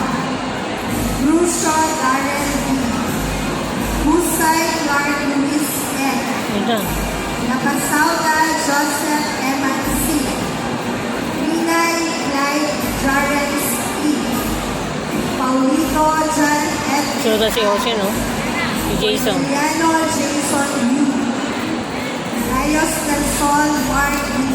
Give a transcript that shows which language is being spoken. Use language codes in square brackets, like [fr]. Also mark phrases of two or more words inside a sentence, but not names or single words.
[tl] Rusho Darren B. Husay Clark Luis M. Ito. Napasauda Joseph Eman C. Rinay Clyde Jarens E. Paulito John F. Sunod na si Jose, no? Si Jason. Juliano Jason U. Rayos del Sol Mark